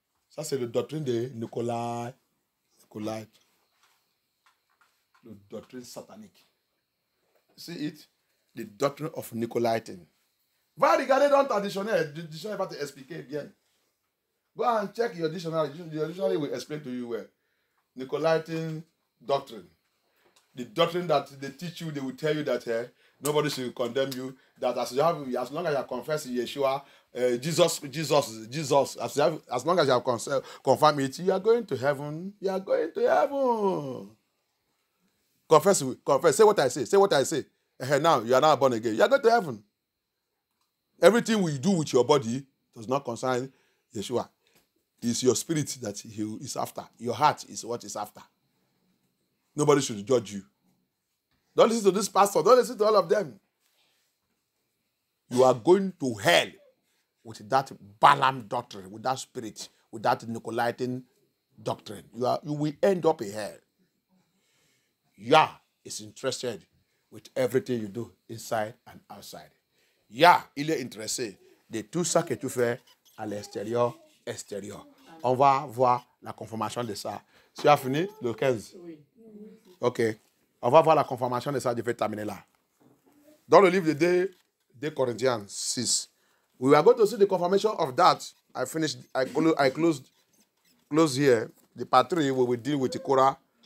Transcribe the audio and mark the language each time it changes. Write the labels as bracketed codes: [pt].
[fr] Ça, c'est la doctrine de Nicolaïte. La doctrine satanique. [en] See it? The doctrine of Nicolaitan. [fr] Va regarder dans ton dictionnaire. Le dictionnaire va te expliquer bien. [en] Go and check your dictionary. Your dictionary will explain to you where. Nicolaitan doctrine. The doctrine that they teach you, they will tell you that nobody should condemn you. That as long as you are confessing Yeshua, Jesus, as long as you have confirmed it, you are going to heaven. You are going to heaven. Confess. Say what I say. Say what I say. Now you are now born again. You are going to heaven. Everything we do with your body does not concern Yeshua. It's your spirit that he is after. Your heart is what is after. Nobody should judge you. Don't listen to this pastor. Don't listen to all of them. You are going to hell with that Balaam doctrine, with that spirit, with that Nicolaitan doctrine. You will end up in hell. Yah is interested with everything you do inside and outside. [fr] Yah, il est intéressé de tout ça que tu fais à l'extérieur, extérieur. On va voir la confirmation de ça. Tu as fini le 15? Oui. OK. On va voir la confirmation de ça. Je vais terminer là. Dans le livre de 2 Corinthians 6. [en] We are going to see the confirmation of that. I closed here. The part 3, we will deal with the Korah.